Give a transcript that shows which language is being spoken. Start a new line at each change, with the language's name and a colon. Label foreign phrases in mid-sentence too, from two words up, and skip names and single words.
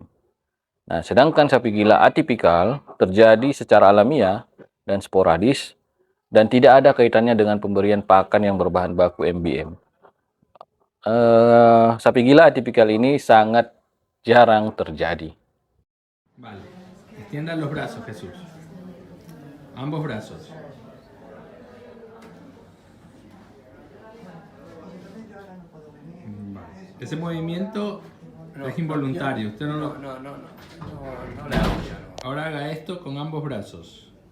Indonesian: Nah, sedangkan sapi gila atipikal terjadi secara alamiah dan sporadis dan tidak ada kaitannya dengan pemberian pakan yang berbahan baku MBM. Sapi gila atipikal ini sangat jarang terjadi.
Spanish: Vale. Extiendan los brazos, Jesús. Ambos brazos. Vale. Ese movimiento es involuntario. Usted no lo. Ahora haga esto con ambos brazos.